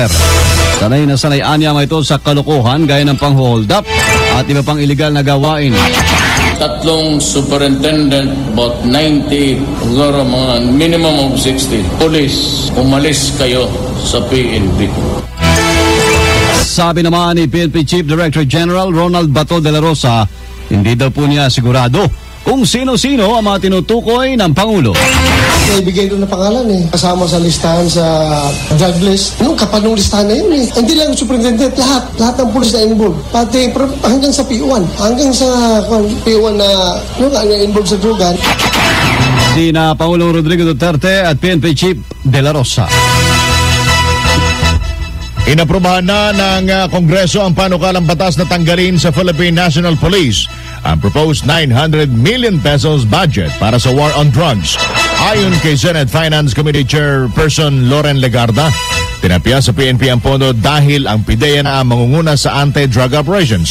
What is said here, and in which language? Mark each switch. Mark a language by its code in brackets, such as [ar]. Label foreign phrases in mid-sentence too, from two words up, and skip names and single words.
[tl] Sanay na sanay anya mga ito sa kalokohan gaya ng pang-hold up at iba pang iligal na gawain. [en] 3 superintendent, about 90, [tl] siguro mga [en] minimum of 60. [tl] Police, umalis kayo sa PNP. Sabi naman ni PNP Chief Director General Ronald Bato de la Rosa, hindi daw po niya sigurado kung sino-sino ang mga tinutukoy ng Pangulo. Naibigay doon na pangalan kasama sa listahan sa drug list. Nung kapanong listahan na yun Hindi lang superintendent, lahat ng pulis na involved. Pati hanggang sa P1, hanggang sa P1 na involved sa drugan. Sina Pangulong Rodrigo Duterte at PNP Chief de la Rosa. Inaprubahan na ng Kongreso ang panukalang batas na tanggalin sa Philippine National Police ang [en] proposed 900 million pesos budget [tl] para sa [en] war on drugs. [tl] Ayon kay Senate Finance Committee Chairperson Loren Legarda, tinapya sa PNP ang pondo dahil ang PIDEA na ang mangunguna sa [en] anti-drug operations.